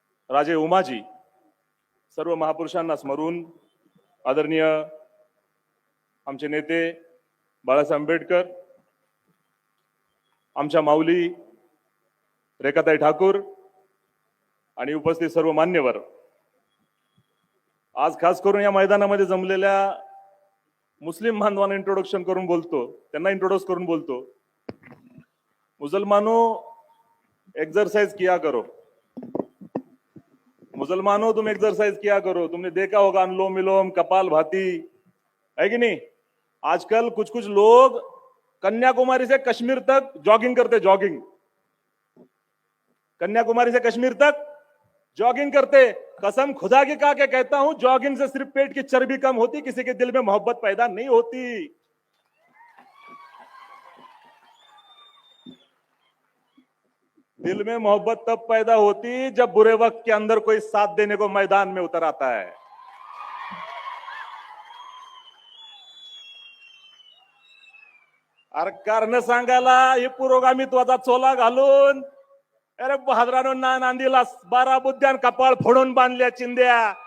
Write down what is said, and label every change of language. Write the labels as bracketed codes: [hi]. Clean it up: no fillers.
[mr] राजे उमाजी, सर्व महापुरुषांना स्मरून आदरणीय आमचे नेते बाळासाहेब आंबेडकर, आमच्या माऊली रेखाताई ठाकूर आणि उपस्थित सर्व मान्यवर, आज खास करून या मैदानामध्ये जमलेल्या मुस्लिम बांधवांना इंट्रोडक्शन करून बोलतो, त्यांना इंट्रोड्यूस करून बोलतो। [hi] मुसलमानों, एक्सरसाइज किया करो, मुसलमानों तुम एक्सरसाइज किया करो। तुमने देखा होगा अनुलोम विलोम, कपाल भाती, है कि नहीं। आजकल कुछ कुछ लोग कन्याकुमारी से कश्मीर तक जॉगिंग करते, जॉगिंग, कन्याकुमारी से कश्मीर तक जॉगिंग करते। कसम खुदा की खा के कहता हूं, जॉगिंग से सिर्फ पेट की चर्बी कम होती, किसी के दिल में मोहब्बत पैदा नहीं होती। दिल में मोहब्बत तब पैदा होती जब बुरे वक्त के अंदर कोई साथ देने को मैदान में उतर आता है। [mr] अरे कारण सांगायला हे पुरोगामित्वाचा चोला घालून, अरे बहादरानो नांदीला 12 बुद्ध्यान कपाळ फोडून बांधल्या चिंध्या।